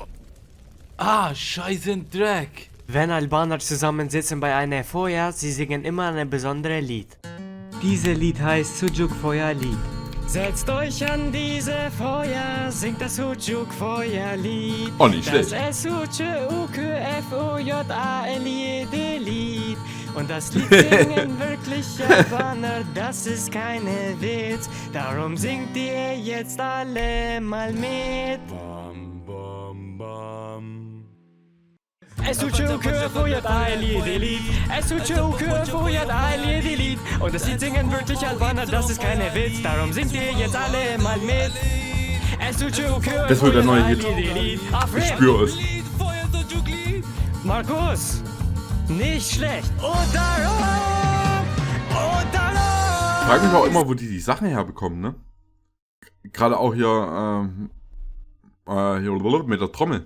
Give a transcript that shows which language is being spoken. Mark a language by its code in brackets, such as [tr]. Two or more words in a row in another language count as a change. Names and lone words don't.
[de] Ah, scheißen Dreck. Wenn Albaner zusammensitzen bei einer Feuer, sie singen immer ein besonderes Lied. Dieses Lied heißt Sujuk Feuerlied. Setzt euch an diese Feuer, singt das Sujuk Feuerlied. Oh, nicht schlecht. Das S-U-J-U-K-F-O-J-A-L-I-E-D-Lied. Und das Lied singen wirklich Albaner, das ist keine Witz. Darum singt ihr jetzt alle mal mit. Bam, bam, bam. S-U-J-U-K-F-O-J-A-L-I-E-D-Lied. S-U-J-U-K-F-O-J-A-L-I-E-D-Lied. Und das Lied singen wirklich Albaner, das ist keine Witz. Darum singt ihr jetzt alle mal mit. S-U-J-U-K-F-O-J-A-L-I-E-D-Lied. Das wird der neue Hit. Ich spüre es. Markus, nicht schlecht. Oder Ich frage mich auch immer, wo die Sachen herbekommen, ne? Gerade auch hier mit der Trommel.